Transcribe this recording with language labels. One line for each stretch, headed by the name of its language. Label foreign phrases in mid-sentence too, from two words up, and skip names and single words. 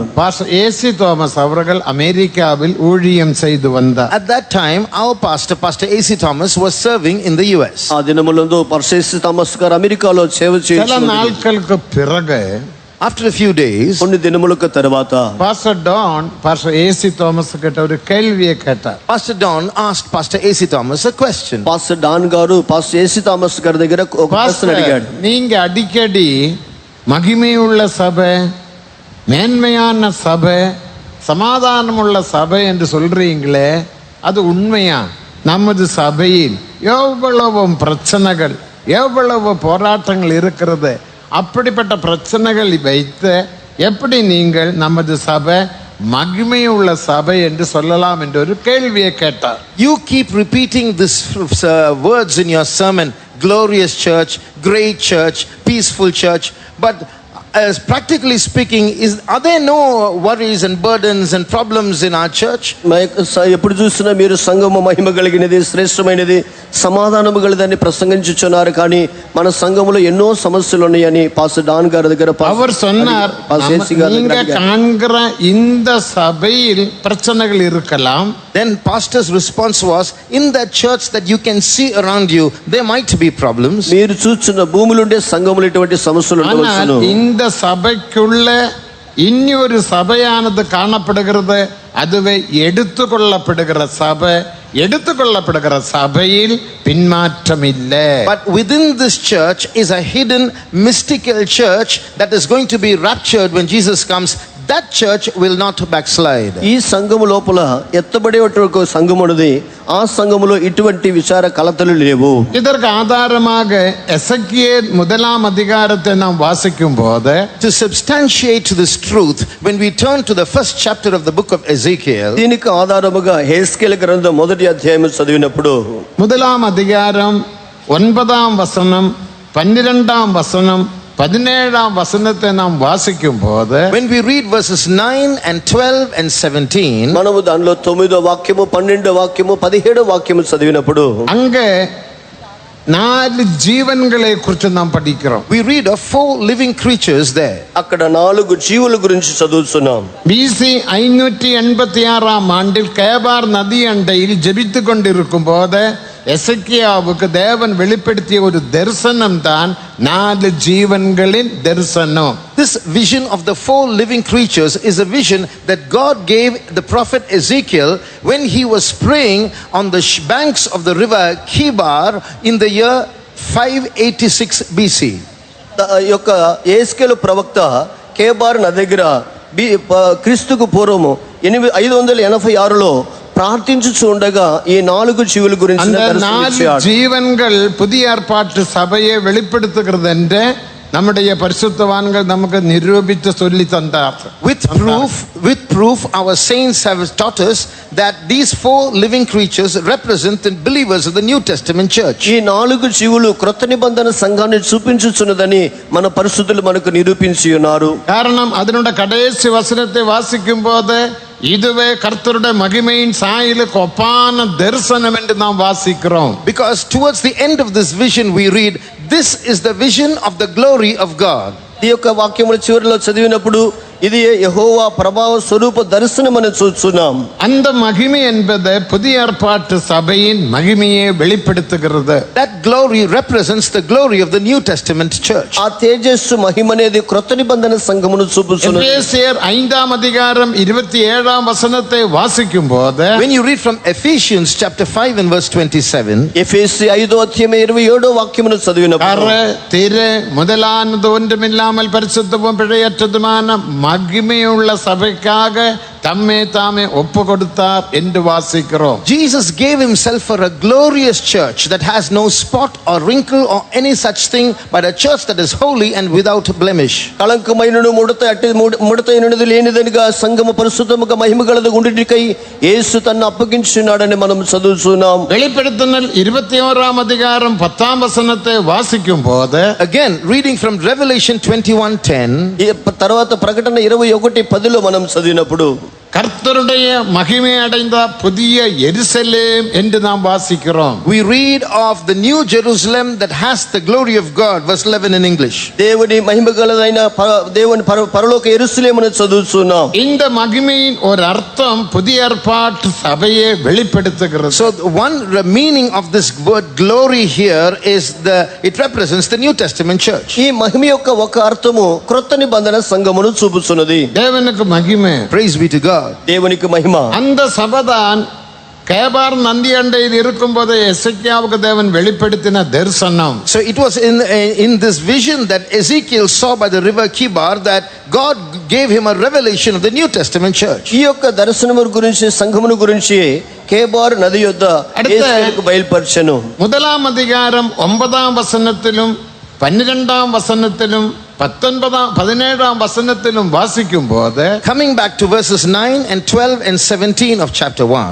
Tamil: பாஸ்டர் ஏசி தோமஸ் அவர்கள் அமெரிக்காவில் ஊழியம் செய்து வந்தார்.
English: At that time, our pastor, Pastor A.C. Thomas, was serving in the US.
Telugu: ఆ దినములందు పాస్టర్ ఏసీ థామస్ గారు అమెరికాలో సేవ
Tamil: சில
Telugu: చేస్తున్నారు.
Tamil: நாட்களுக்கு பிறகு
English: After a few days,
Telugu: కొన్ని దినములకు తర్వాత
Tamil: பாஸ்டர் டான் பாஸ்டர் ஏசி தோமஸ் கிட்ட ஒரு கேள்வியை கேட்டார்.
English: Pastor Don asked Pastor A.C. Thomas a question.
Telugu: పాస్టర్ డాన్ గారు పాస్టర్ ఏసీ థామస్ గారి దగ్గర ఒక ప్రశ్న
Tamil: பாஸ்டர்,
Telugu: అడిగాడు.
Tamil: நீங்க அடிக்கடி மகிமையுள்ள சபை, மேன்மையான சபை, சமாதானமுள்ள சபை என்று சொல்றீங்களே, அது உண்மையா? நமது சபையில் எவ்வளவு பிரச்சனைகள், எவ்வளவு போராட்டங்கள் இருக்கிறது. அப்படிப்பட்ட பிரச்சனைகளை வைத்து எப்படி நீங்கள் நமது சபை மகிமையுள்ள சபை என்று சொல்லலாம் என்று ஒரு கேள்வியை கேட்டார்.
English: You keep repeating this words in your sermon, glorious church, great church, peaceful church, but as practically speaking, are there no worries and burdens and problems in our church?
Telugu: ఎప్పుడు చూసినా మీరు సంఘము మహిమ కలిగినది, శ్రేష్టమైనది, సమాధానము గలదని ప్రసంగించుచున్నారు, కానీ మన సంఘములో ఎన్నో సమస్యలు ఉన్నాయని పాస్టర్ డాన్ గారి దగ్గర
Tamil: அவர் சொன்னார், நீங்க காண்கிற இந்த சபையில் பிரச்சனைகள் இருக்கலாம்.
English: Then pastor's response was, in that church that you can see around you, there might be problems.
Telugu: మీరు చూస్తున్న భూములుండే సంఘములు ఇటువంటి సమస్యలు ఉండవచ్చును.
Tamil: இந்த சபைக்குள்ள இன்னொரு சபையானது காணப்படுகிறது. அதுவே எடுத்துக்கொள்ளப்படுகிற சபை. எடுத்துக்கொள்ளப்படுகிற சபையில் பின்மாற்றம் இல்லை.
English: But within this church is a hidden mystical church that is going to be raptured when Jesus comes. That church will not backslide.
Telugu: ఈ సంఘము లోపల ఎత్తబడేటువంటి సంఘం ఉన్నది. ఆ సంఘములో ఇటువంటి విచార కలతలు లేవు.
Tamil: இதற்கு ஆதாரமாக எசேக்கியேல் 1 அதிகாரத்தை நாம் வாசிக்கும் போது,
English: To substantiate this truth, when we turn to the first chapter of the book of Ezekiel,
Telugu: దీనికి ఆధారముగా హెస్కేలు గ్రంథం 1వ అధ్యాయం చదివినప్పుడు
Tamil: 1 அதிகாரம் 9 வசனம், 12 வசனம், 17 வசனத்தை நாம் வாசிக்கும் போது,
English: when we read verses 9 and 12 and 17,
Telugu: మనము దానిలో 9వ వాక్యము, 12వ వాక్యము, 17వ వాక్యము చదివినప్పుడు
Tamil: அங்கே 4 ஜீவன்களை குறித்து நாம் படிக்கிறோம்.
English: we read of 4 living creatures there.
Telugu: అక్కడ 4 జీవుల గురించి చదువుతున్నాం.
Tamil: BC 586 ஆண்டில் கேபார் நதி அண்டையில் ஜெபித்துக் கொண்டிருக்கும் போது எசேக்கியாவுக்கு தேவன் வெளிப்படுத்திய ஒரு தரிசனம் தான் 4 ஜீவன்களின் தரிசனம்.
English: This vision of the 4 living creatures is a vision that God gave the prophet Ezekiel when he was praying on the banks of the river Kibar in the year 586 BC.
Telugu: యొక్క యేస్కేలు ప్రవక్త కేబార్ నది దగ్గర క్రీస్తుకు పూర్వము 586లో ప్రార్థించుచు ఉండగా ఈ 4 జీవుల గురించి
Tamil: அந்த 4 ஜீவன்கள் புதிய ஏற்பாட்டு சபையை வெளிப்படுத்துகிறது என்று நம்முடைய பரிசுத்தவான்கள் நமக்கு நிரூபித்து சொல்லி தந்தார்.
English: With proof our saints have taught us that these 4 living creatures represent the believers of the New Testament church.
Telugu: ఈ 4 జీవులు క్రొత్త నిబంధన సంఘాన్ని చూపించుచున్నదని మన పరిశుద్ధులు మనకు నిరూపించి ఉన్నారు.
Tamil: காரணம் அதனுடைய கடைசி வசனத்தை வாசிக்கும் போது இதுவே கர்த்தருடைய மகிமையின் சாயலுக்கு ஒப்பான தரிசனம் என்று நாம் வாசிக்கிறோம்.
English: Because towards the end of this vision we read, this is the vision of the glory of God.
Telugu: ఈ యొక్క వాక్యముల చివరిలో చదివినప్పుడు ఇది యెహోవా ప్రభావ స్వరూప దర్శనమని చూస్తున్నాం.
Tamil: அந்த மகிமை என்பது புதிய ஏற்பாட்டு சபையின் மகிமையை வெளிப்படுத்துகிறது.
English: That glory represents the glory of the New Testament church.
Telugu: ఆ తేజస్సు మహిమ అనేది క్రొత్త నిబంధన సంఘమును చూపుచున్నది.
Tamil: எபேசியர் 5ஆம் அதிகாரம் 27ஆம் வசனத்தை வாசிக்கும் போது
English: When you read from Ephesians chapter 5 and verse 27,
Telugu: ఎఫెసీ 5వ అధ్యాయం 27వ వాక్యమును చదివినప్పుడు
Tamil: திரு முதலானது ஒன்றுமில்லாமல் பரிசுத்தமும் பிழையற்றதுமான மகிமையுள்ள சபைக்காக தம்மே தாமே ஒப்பு கொடுத்தார் என்று வாசிக்கிறோம்.
English: Jesus gave himself for a glorious church that has no spot or wrinkle or any such thing, but a church that is holy and without blemish.
Telugu: కళంకమైనను ముడతైనది లేనిదనిగా సంఘము పరిశుద్ధముగా మహిమగలదు ఉండుటకై యేసు తన్ను అప్పగించున్నాడని మనం చదువుతున్నాం.
Tamil: வெளிப்படுத்துதல் 21ஆம் அதிகாரம் 10ஆம் வசனத்தை வாசிக்கும் போது
English: Again, reading from Revelation 21:10,
Telugu: తర్వాత ప్రకటన 21:10లో మనం చదివినప్పుడు
Tamil: கர்த்தருடைய மகிமை அடைந்த புதிய எருசலேம் என்று நாம் வாசிக்கிறோம்.
English: we read of the new Jerusalem that has the glory of God, verse 11 in English.
Telugu: దేవుని మహిమగలదైన దేవుని పరలోక యెరూషలేమును చదువుతున్నాం.
Tamil: இந்த மகிமையின் ஒரு அர்த்தம் புதிய ஏற்பாட்டு சபையை வெளிப்படுத்துகிறது.
English: So one meaning of this word glory here is it represents the New Testament church.
Telugu: ఈ మహిమ యొక్క ఒక అర్థము క్రొత్త నిబంధన సంఘమును చూపుచున్నది.
Tamil: தேவனுக்கு மகிமை.
English: Praise be to God.
Telugu: దేవునికి మహిమ.
Tamil: அந்த சபைதான் கேபார் நந்தி அண்டையில் இருக்கும்போது எசேக்கியாவுக்கு தேவன் வெளிப்படுத்தின தரிசனம்.
English: So it was in this vision that Ezekiel saw by the river Kibar that God gave him a revelation of the New Testament church.
Telugu: ఈ యొక్క దర్శనము గురించి సంఘమును గురించి కేబార్ నది యొద్ద యేసుకు బయలుపరచెను.
Tamil: 1ஆம் அதிகாரம் 9ஆம் வசனத்திலும் 12ஆம் வசனத்திலும் 17ஆம் வசனத்திலும் வாசிக்கும் போது
English: Coming back to verses 9 and 12 and 17 of chapter 1,